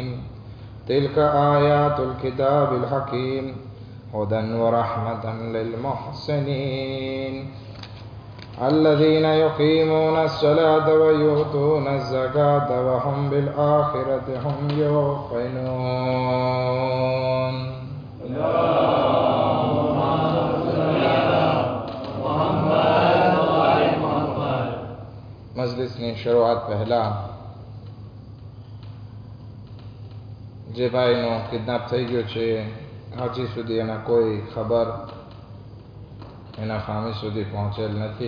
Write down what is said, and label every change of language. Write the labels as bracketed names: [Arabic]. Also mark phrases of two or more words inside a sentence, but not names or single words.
[Arabic] تلك آيات الكتاب الحكيم هدى ورحمة للمحسنين الذين يقيمون الصلاة ويؤتون الزكاة وهم بالآخرة هم يوقنون. [Gujarati] મજલિસની શરૂઆત પહેલા જે ભાઈનો કિડનેપ થઈ ગયો છે, હજી સુધી એના કોઈ ખબર એના ફામી સુધી પહોંચેલ નથી.